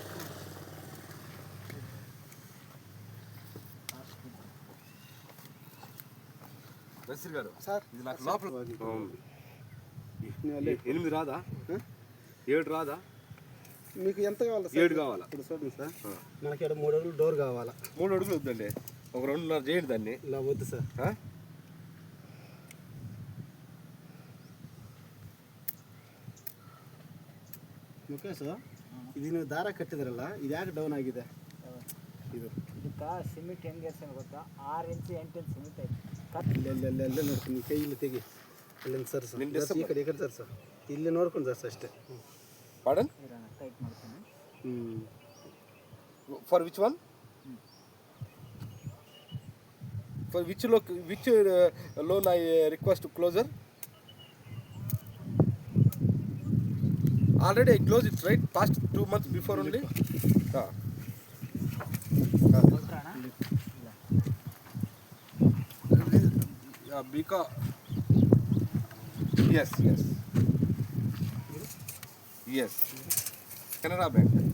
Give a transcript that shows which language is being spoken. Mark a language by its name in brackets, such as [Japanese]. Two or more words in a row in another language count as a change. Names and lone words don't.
[Telugu] నర్సరీ గారు సార్ ఇది నాకు లోపల అవును. 8 రాదా? 7 రాదా? మీకు ఎంత కావాలి సార్? 7 కావాలా? ఇప్పుడు చూడండి సార్, మనకి ఇక్కడ 3 అడుగులు డోర్ కావాలా. 3 అడుగులు వద్దండి, ఒక 2.5 చేయండి దాన్ని. ఇలా వద్దు సార్. [Kannada] ಮುಖೇಶ್ ಇದನ್ನ ದಾರ ಕಟ್ಟಿದ್ರಲ್ಲ ಇದು ಯಾಕೆ ಡೌನ್ ಆಗಿದೆ? ಇದು ಇದಕ್ಕೆ ಸಿಮೆಂಟ್ ಹೆಂಗೆ ಎರ್ಸೋಣ ಗೊತ್ತಾ? 6 ಇಂಚ್ 8 ಇಂಚ್ ಸಿಮೆಂಟ್ ಐತೆ. ಎಲ್ಲ ನೋಡ್ತೀನಿ, ಕೈ ಇಲ್ಲಿ ತೆಗಿ, ಅಲ್ಲಿಂದ ಸರ್ ಈ ಕಡೆ ಸರ್ ಇಲ್ಲಿ ನೋಡ್ಕೊಂಡು ಸರ್ ಅಷ್ಟೇ. ಪಾಡನ್ ಟೈಟ್ ಮಾಡ್ತೀನಿ. [English] For which one? For which loan I request closure? Already I closed it, right? Past 2 months before only. Because yes, Canara Bank.